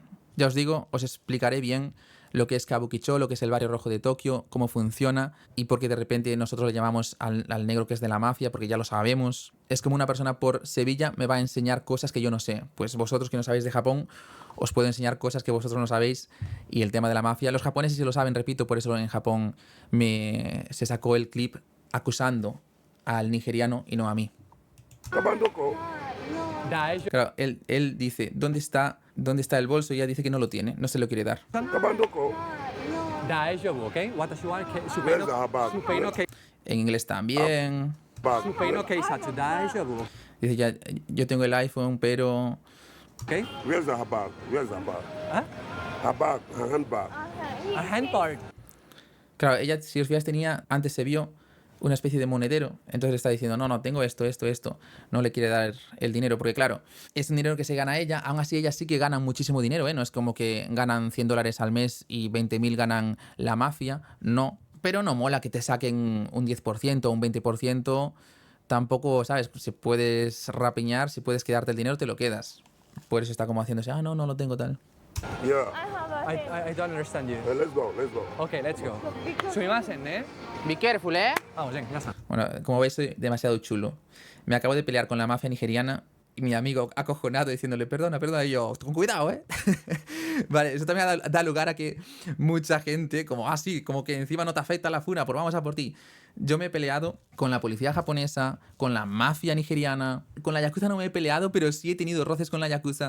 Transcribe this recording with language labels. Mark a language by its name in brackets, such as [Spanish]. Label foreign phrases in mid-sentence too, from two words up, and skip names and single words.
[Spanish] Ya os digo, os explicaré bien lo que es Kabukicho, lo que es el barrio rojo de Tokio, cómo funciona y por qué de repente nosotros le llamamos al negro que es de la mafia, porque ya lo sabemos. Es como una persona por Sevilla me va a enseñar cosas que yo no sé. Pues vosotros que no sabéis de Japón, os puedo enseñar cosas que vosotros no sabéis. Y el tema de la mafia, los japoneses sí lo saben, repito, por eso en Japón se sacó el clip acusando al nigeriano y no a mí. [English] Come on, [Japanese] Doko. 大丈 [Spanish] Claro, él dice, ¿dónde está el bolso? Y ella dice que no lo tiene, no se lo quiere dar. [English] Come on, [Japanese] Doko. 夫。大丈夫。OK？私はスペイン [English] Where's the bag? [Japanese] のスペインのケイ [Spanish] En inglés también. [English] Bag. [Japanese] スペインの警察大丈夫。 [Spanish] Dice, ya, yo tengo el iPhone, pero... [Japanese] OK？ [English] Where's the bag? Where's the bag? [Japanese] あ [English] Her bag, her handbag. [Japanese] あ、ハンバーグ。 [Spanish] Claro, ella, si os fijáis, antes se vio una especie de monedero. Entonces le está diciendo, no, no, tengo esto, esto, esto. No le quiere dar el dinero, porque claro, es un dinero que se gana ella. Aún así, ellas sí que ganan muchísimo dinero, ¿eh? No es como que ganan $100 al mes y 20.000 ganan la mafia. No. Pero no mola que te saquen un 10%, un 20%. Tampoco, ¿sabes? Si puedes rapiñar, si puedes quedarte el dinero, te lo quedas. Por eso está como haciéndose, no, no lo tengo tal. [English] Yeah. I don't understand you. Let's go, let's go. Okay, let's go. Sumimasen, ¿eh? Be careful, [Spanish] ¿eh? Vamos, ya está. Bueno, como veis, soy demasiado chulo. Me acabo de pelear con la mafia nigeriana y mi amigo acojonado diciéndole, perdona, perdona, y yo, con cuidado, ¿eh? Vale, eso también da lugar a que mucha gente, como, sí, como que encima no te afecta la funa, pues vamos a por ti. Yo me he peleado con la policía japonesa, con la mafia nigeriana, con la yakuza no me he peleado, pero sí he tenido roces con la yakuza.